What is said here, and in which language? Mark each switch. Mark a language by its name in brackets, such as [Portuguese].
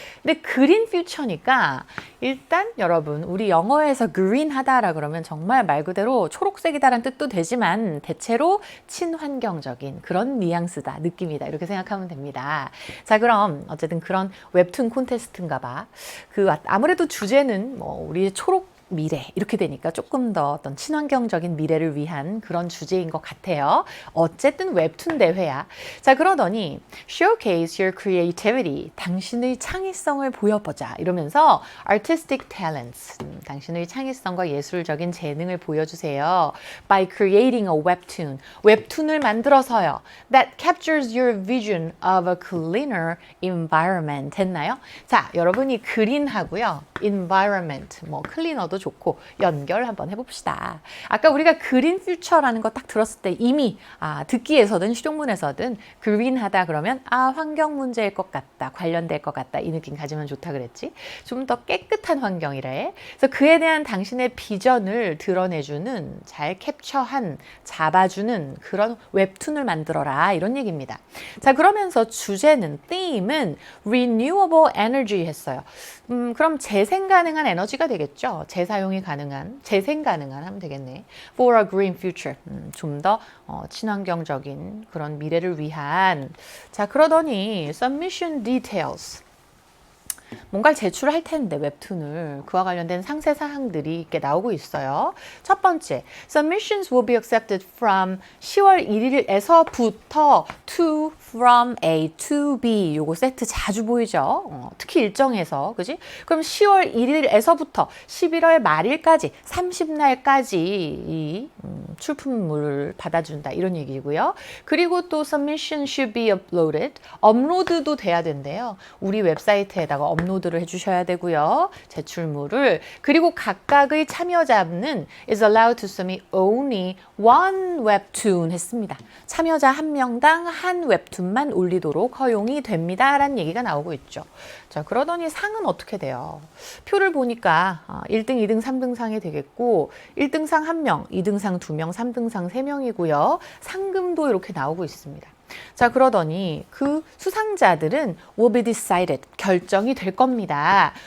[Korean] 근데 그린 퓨처니까 일단 여러분 우리 영어에서 green 하다라 그러면 정말 말 그대로 초록색이다라는 뜻도 되지만 대체로 친환경적인 그런 뉘앙스다, 느낌이다 이렇게 생각하면 됩니다. 자, 그럼 어쨌든 그런 웹툰 콘테스트인가 봐. 아무래도 주제는 뭐 우리의 초록 미래 이렇게 되니까 조금 더 어떤 친환경적인 미래를 위한 그런 주제인 것 같아요. 어쨌든 웹툰 대회야. 자, 그러더니 [English] showcase your creativity. [Korean] 당신의 창의성을 보여보자. 이러면서 [English] artistic talents. [Korean] 당신의 창의성과 예술적인 재능을 보여주세요. [English] by creating a webtoon. [Korean] 웹툰을 만들어서요. [English] that captures your vision of a cleaner environment. [Korean] 됐나요? 자, 여러분이 그린하고요. environment, 뭐 클리너도 좋고 연결 한번 해봅시다. 아까 우리가 그린 퓨처라는 거 딱 들었을 때 이미 듣기에서든 실용문에서든 그린하다 그러면 환경 문제일 것 같다, 관련될 것 같다 이 느낌 가지면 좋다 그랬지. 좀 더 깨끗한 환경이래. 그래서 그에 대한 당신의 비전을 드러내주는, 잘 캡처한, 잡아주는 그런 웹툰을 만들어라 이런 얘기입니다. 자, 그러면서 주제는, theme은 renewable energy 했어요. 그럼 재생 가능한 에너지가 되겠죠. 재사용이 가능한, 재생 가능한 하면 되겠네. [English] For a green future. [Korean] 좀 더 친환경적인 그런 미래를 위한. 자, 그러더니 submission details. 뭔가를 제출할 텐데 웹툰을 그와 관련된 상세 사항들이 이렇게 나오고 있어요. [English] 첫 번째, submissions will be accepted from [Korean] 10월 1일에서부터 [English] to, from A to B. [Korean] 요거 세트 자주 보이죠? 특히 일정에서, 그지? 그럼 10월 1일에서부터 11월 말일까지 30날까지 이 출품물을 받아준다 이런 얘기고요. 그리고 또 [English] submission should be uploaded. [Korean] 업로드도 돼야 된대요. 우리 웹사이트에다가 업로드를 해주셔야 되고요. 제출물을. 그리고 각각의 참여자는 [English] is allowed to submit only one webtoon [Korean] 했습니다. 참여자 한 명당 한 웹툰만 올리도록 허용이 됩니다. 라는 얘기가 나오고 있죠. 자, 그러더니 상은 어떻게 돼요? 표를 보니까 1등, 2등, 3등 상이 되겠고 1등 상 1명, 2등 상 2명, 3등 상 3명이고요. 상금도 이렇게 나오고 있습니다. 자, 그러더니 그 수상자들은 [English] will be decided, [Korean] 결정이 될 겁니다.